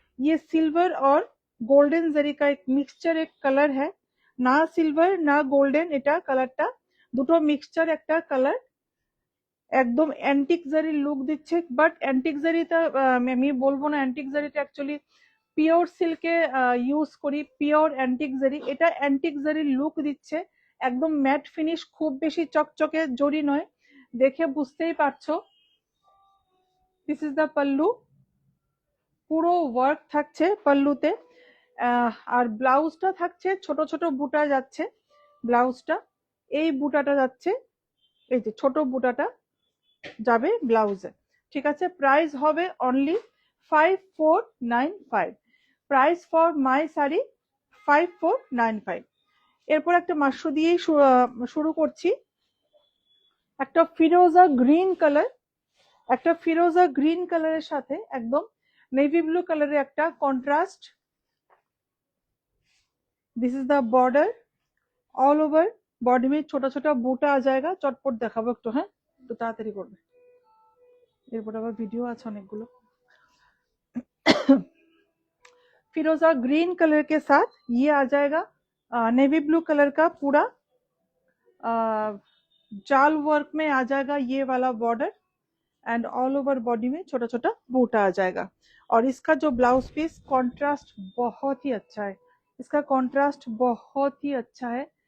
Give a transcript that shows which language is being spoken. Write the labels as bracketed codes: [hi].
[hi] ये सिल्वर और गोल्डन जरी का एक मिक्सचर एक कलर है, ना सिल्वर ना गोल्डन, [bn] এটা কালারটা দুটো মিক্সচার একটা কালার, একদম অ্যান্টিক জারি লুক দিচ্ছে। বাট অ্যান্টিক জারিটা আমি বলবো না, অ্যান্টিক জারিটা অ্যাকচুয়ালি পিওর সিল্কে ইউজ করি, পিওর অ্যান্টিক জারি, এটা অ্যান্টিক জারির লুক দিচ্ছে, একদম ম্যাট ফিনিশ, খুব বেশি চকচকে জরি নয়, দেখে বুঝতেই পারছো। [en] this is the pallu, [bn] পুরো ওয়ার্ক থাকছে পাল্লুতে। আর ব্লাউজটা থাকছে ছোট ছোট বুটা যাচ্ছে, ব্লাউজটা এই বুটাটা যাচ্ছে, এই যে ছোট বুটাটা যাবে ব্লাউজে, ঠিক আছে। প্রাইস হবে only 5495, [en] price for my sari [bn] 5495। এরপর একটা মাশরু দিয়েই শুরু করছি, একটা ফিরোজা গ্রিন কালার, একটা ফিরোজা গ্রিন কালারের সাথে একদম নেভি ব্লু কালারের একটা contrast. [en] this is the border, [hi] all over body में छोटा छोटा बूटा आ जाएगा। [bn] চটপট দেখাবো একটু, হ্যাঁ একটু তাড়াতাড়ি করবে, এরপর আবার ভিডিও আছে অনেকগুলো। [hi] फिरोजा ग्रीन कलर के साथ ये आ जाएगा नेवी ब्लू कलर का पूरा जाल वर्क में आ जाएगा ये वाला border, and all over body में छोटा छोटा बूटा आ जाएगा। और इसका जो ब्लाउज पीस कॉन्ट्रास्ट बहुत ही अच्छा है, इसका कॉन्ट्रास्ट बहुत ही अच्छा है।